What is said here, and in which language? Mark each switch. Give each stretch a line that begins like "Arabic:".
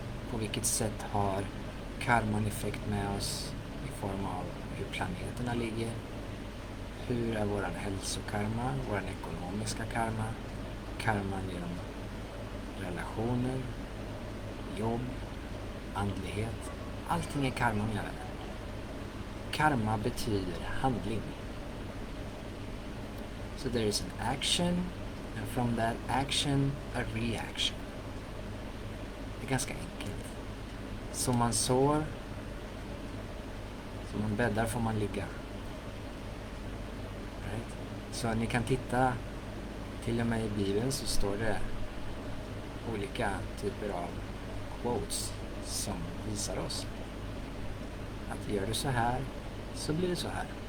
Swedish: På vilket sätt har karman effekt med oss i form av hur planeterna ligger? Hur är våran hälsokarma, våran ekonomiska karma, karman genom relationer, jobb, andlighet? Allting är karma, mina vänner. Karma betyder handling.
English: So there is an action, and from that action, a reaction.
Swedish: Det är ganska enkelt. Som man sår, som man bäddar får man ligga. Right? Så ni kan titta, till och med i Bibeln så står det olika typer av quotes som visar oss att gör du så här så blir det så här.